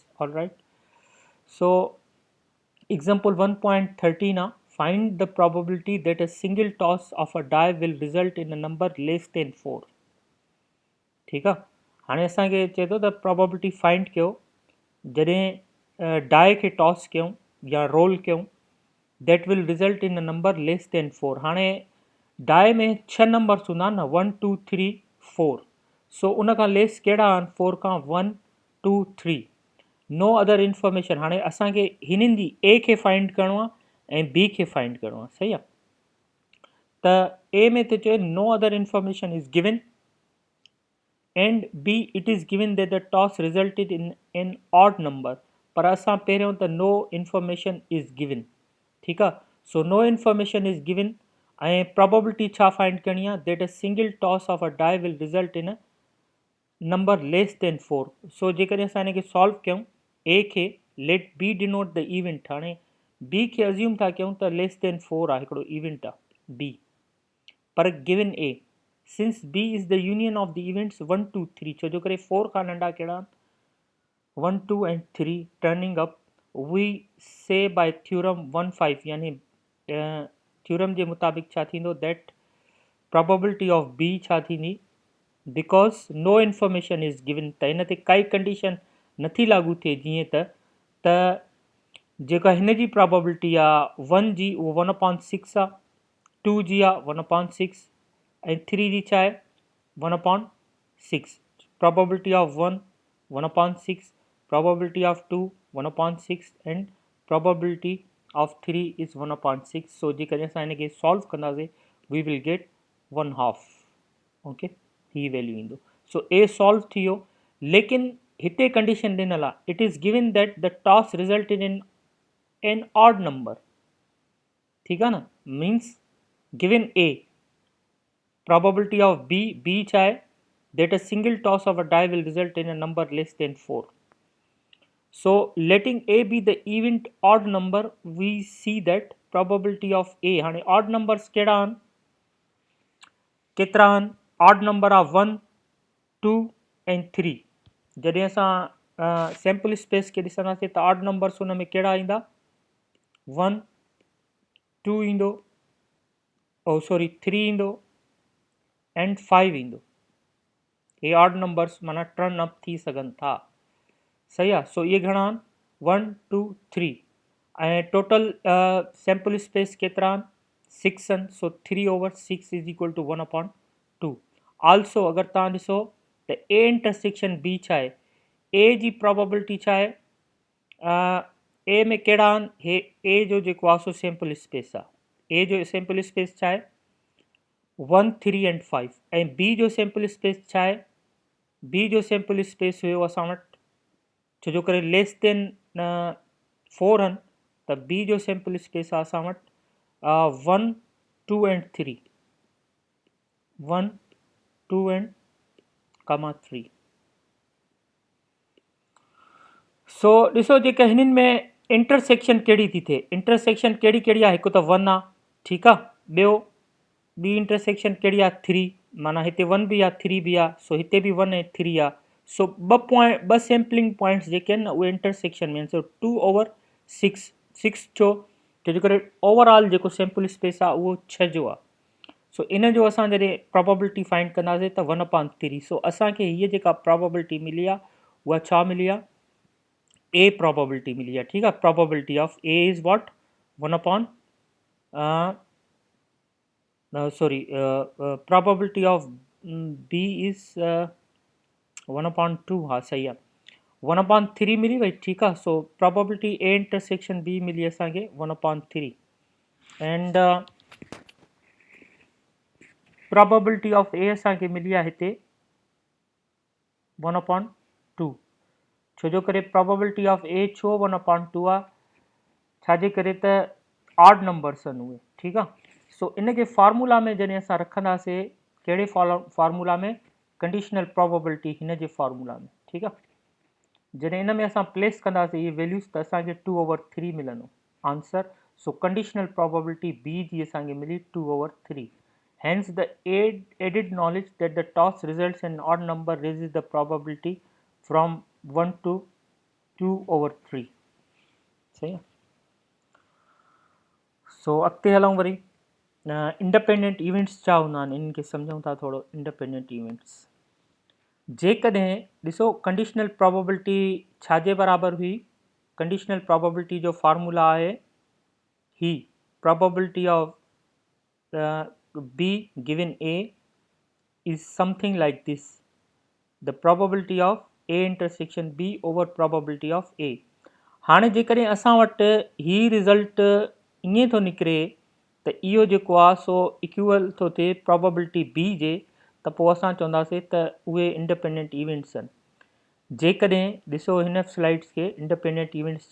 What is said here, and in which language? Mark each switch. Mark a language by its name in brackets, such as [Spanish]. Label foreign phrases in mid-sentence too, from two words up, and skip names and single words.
[English] Alright. So, example 1.13 find the probability that a single toss of a die will result in a number less than 4. [Sindhi] ठीक आहे. हाणे असांखे चए थो त प्रोबेबिलिटी फाइंड कयो जॾहिं डाए खे टॉस कयूं या रोल कयूं, [English] That will result in a number less than 4. [Sindhi] हाणे डाए में 6 नंबर्स हूंदा न, 1 2 3 4. सो उन खां लेस कहिड़ा आहिनि? [English] 4 खां 1 2 3. no other information. [Sindhi] हाणे असांखे हिननि जी ए खे फाइंड करिणो आहे ऐं बी खे फाइंड करिणो आहे. सही आहे. त ए में त चए [English] no other information is given, and B it is given that the toss resulted in an odd number. [Sindhi] पर असां पहिरियों त [English] no information is given. [Sindhi] ठीकु आहे. सो [English] no information is given [Sindhi] ऐं probability छा फाइंड करणी आहे? [English] that a single toss of a die will result in a number less than 4. [Sindhi] सो जेकॾहिं असां हिनखे सॉल्व कयूं, A खे [English] let B denote the event. [Sindhi] हाणे B खे अज्यूम था कयूं त [English] less than 4 [Sindhi] आहे, हिकिड़ो इवेंट आहे B, पर गिवन A. [English] Since B is the union of the events 1 2 3, [Sindhi] छो जो करे 4 खां नंढा कहिड़ा? [English] 1 2 and 3 turning up, we say by theorem 1 5 [Sindhi] यानी थ्योरम जे मुताबिक़ छा थींदो? [English] that probability of B [Sindhi] छा थींदी? [English] because no information is given. [Sindhi] त हिन ते काई कंडीशन नथी लागू थिए. जीअं त जेका हिन जी प्रोबेबिलिटी आहे 1 जी उहो 1/6 आहे, 2 जी आहे 1/6 ऐं 3 जी छा आहे? 1/6. [English] probability of 1 1/6, probability of 2 1/6 and probability of 3 is 1/6. [Sindhi] सो जेकॾहिं असां हिनखे सॉल्व कंदासीं [English] we will get 1/2. [Sindhi] ओके, ही वैल्यू ईंदो. सो ए सॉल्व थी वियो. लेकिन हिते कंडीशन ॾिनल आहे, [English] It is given that the toss resulted in an odd number. [Sindhi] ठीकु आहे न. [English] Means given A, probability of B [Sindhi] छा आहे? [English] that a single toss of a die will result in a number less than 4. So letting A be the event odd number, we see that probability of A. [Sindhi] हाणे [English] odd numbers [Sindhi] कहिड़ा आहिनि? केतिरा आहिनि? [English] odd number are 1 2 and 3. [Sindhi] जॾहिं असां [English] sample space [Sindhi] खे ॾिसंदासीं त [English] odd numbers [Sindhi] हुन में कहिड़ा ईंदा? 1 2 ईंदो, 3 ईंदो and 5 ईंदो. हे [English] odd numbers [Sindhi] माना [English] turn up [Sindhi] थी सघनि था. सही आहे. सो इहे घणा आहिनि? 1 2 3 ऐं टोटल [English] sample space [Sindhi] केतिरा आहिनि? 6 आहिनि. [English] So 3/6 is equal to 1/2. [Sindhi] आल्सो अगरि तव्हां ॾिसो त [English] A intersection B [Sindhi] छा आहे? ए जी प्रोबेबिलिटी छा आहे? ए में कहिड़ा आहिनि? हे ए जो जेको आहे सो [English] sample space [Sindhi] आहे. ए जो [English] sample space [Sindhi] छा आहे? 1 3 and 5. ऐं बी जो [English] sample space [Sindhi] छा आहे? बी जो [English] sample space [Sindhi] हुयो असां वटि, छो जो करे [English] less than 4 [Sindhi] आहिनि, त बी जो [English] sample space [Sindhi] आहे असां वटि 1 2 and 3. [English] 1 2 and 3. [Sindhi] सो ॾिसो जेका हिननि में इंटरसेक्शन कहिड़ी थी थिए. इंटरसेक्शन कहिड़ी कहिड़ी आहे? हिकु त 1 आहे. ठीकु आहे. ॿियो ॿी इंटरसेक्शन कहिड़ी आहे? 3. माना हिते 1 बि आहे 3 बि आहे. सो हिते बि 1 ऐं 3 आहे. सो ॿ [English] sampling points [Sindhi] जेके आहिनि न उहे इंटरसेक्शन में आहिनि. सो 2/6. 6 छो जो करे ओवरऑल जेको [English] sample space [Sindhi] आहे उहो 6 जो आहे. सो इन जो असां जॾहिं प्रोबेबिलिटी फाइंड कंदासीं त 1/3. सो असांखे हीअ जेका प्रोबेबिलिटी मिली आहे उहा छा मिली आहे? ए प्रोबेबिलिटी मिली आहे. ठीकु आहे. [English] Probability of A is what? 1 probability of B is 1/2. [Sindhi] हाँ सही आहे. 1/3 मिली वई. ठीकु आहे. सो [English] probability A intersection B [Sindhi] मिली असांखे 1/3. [English] And probability of A [Sindhi] असांखे मिली आहे हिते 1/2 छो जो करे [English] probability of A [Sindhi] छो 1/2 आहे छाजे करे त [English] odd numbers [Sindhi] आहिनि उहे ठीकु आहे सो इनखे फार्मूला में जॾहिं असां रखंदासीं कहिड़े फार्मूला में [English] conditional probability [Sindhi] हिन जे फार्मूला में ठीकु आहे जॾहिं इन में असां प्लेस कंदासीं इहे वैल्यूज़ त असांखे 2/3 मिलंदो आंसर सो [English] conditional probability [Sindhi] बी जी असांखे मिली 2/3 [English] hence the added knowledge that the toss results in odd number raises the probability from 1 to 2/3 [Sindhi] सही आहे सो अॻिते हलूं वरी [English] independent events [Sindhi] छा हूंदा आहिनि इन्हनि खे सम्झूं था थोरो [English] independent events [Sindhi] जेकॾहिं ॾिसो [English] conditional probability [Sindhi] छाजे बराबरि हुई [English] conditional probability [Sindhi] जो फार्मूला आहे ही [English] probability of B given A is something like this the probability of A [Sindhi] intersection B over probability of A हाणे जेकॾहिं असां वटि ही रिज़ल्ट ईअं थो निकिरे त इहो जेको आहे सो इक्वल थो थिए [English] probability B [Sindhi] जे त पोइ असां चवंदासीं त उहे [English] independent events [Sindhi] आहिनि जेकॾहिं ॾिसो हिन स्लाइड्स खे [English] independent events